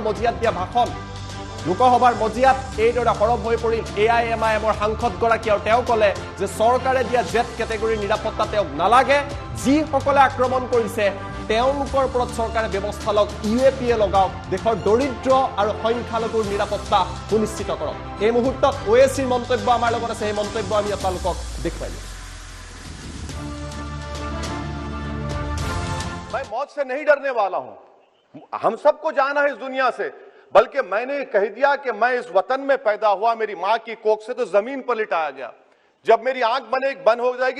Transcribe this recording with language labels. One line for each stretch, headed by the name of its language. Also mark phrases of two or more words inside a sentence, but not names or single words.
Assamese: মজিয়াত দিয়া ভাষণ লোকসভাৰ মজিয়াত এইদৰে সৰব হৈ পৰিল এআইএমআইএমৰ সাংসদগৰাকী আৰু তেওঁ ক'লে যে চৰকাৰে দিয়া
English: Z category
Assamese: নিৰাপত্তা তেওঁক নালাগে যিসকলে আক্ৰমণ কৰিছে তেওঁলোকৰ ওপৰত চৰকাৰে ব্যৱস্থা লওক ইউএপিএ লগাওক দেশৰ দৰিদ্ৰ আৰু সংখ্যালঘুৰ নিৰাপত্তা সুনিশ্চিত কৰক এই মুহূৰ্তত ওৱেইচিৰ মন্তব্য আমাৰ লগত আছে এই মন্তব্য আমি আপোনালোকক দেখুৱাই দিম
Hindi: मैं मौत से नहीं डरने वाला हूं हम सबको जाना है इस दुनिया से बल्कि मैंने कह दिया कि मैं इस वतन में पैदा हुआ मेरी मां की कोख से तो जमीन पर लिटाया गया जब मेरी आंख बंद हो जाएगी